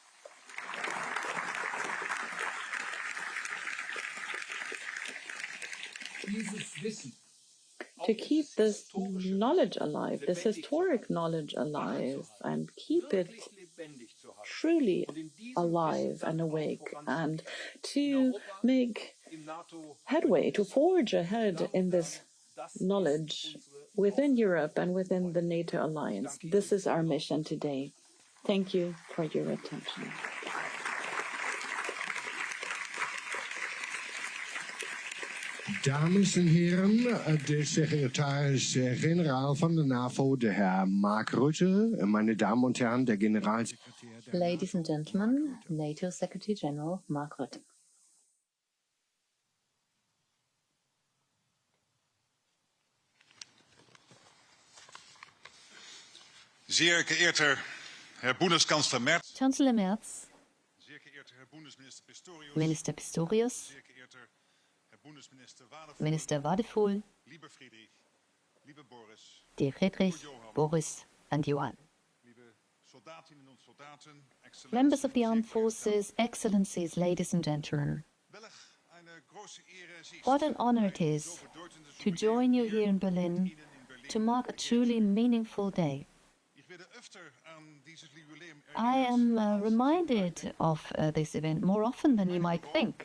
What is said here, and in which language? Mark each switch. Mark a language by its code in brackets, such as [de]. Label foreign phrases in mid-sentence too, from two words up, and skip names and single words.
[en] To keep this knowledge alive, this historic knowledge alive, and keep it truly alive and awake, and to make headway, to forge ahead in this knowledge within Europe and within the NATO alliance. This is our mission today. Thank you for your attention. [nl] Dames en heren, de secretaris-generaal van de NAVO, de [de] Herr Mark Rutte, meine Damen und Herren, der Generalsekretär. [en] Ladies and gentlemen, NATO Secretary General Mark Rutte. [de] Sehr geehrter Herr Bundeskanzler Merz, [en] Chancellor Merz, [de] sehr geehrter Herr Bundesminister Pistorius, [en] Minister Pistorius, [de] sehr geehrter Herr Bundesminister Wadephul, [en] Minister Wadephul, [de] lieber Friedrich, lieber Boris, [en] dear Friedrich, Boris and Johann, [de] liebe Soldatinnen und Soldaten, Exzellenzen, [en] members of the armed forces, excellencies, ladies and gentlemen. What an honor it is to join you here in Berlin to mark a truly meaningful day. I am reminded of this event more often than you might think.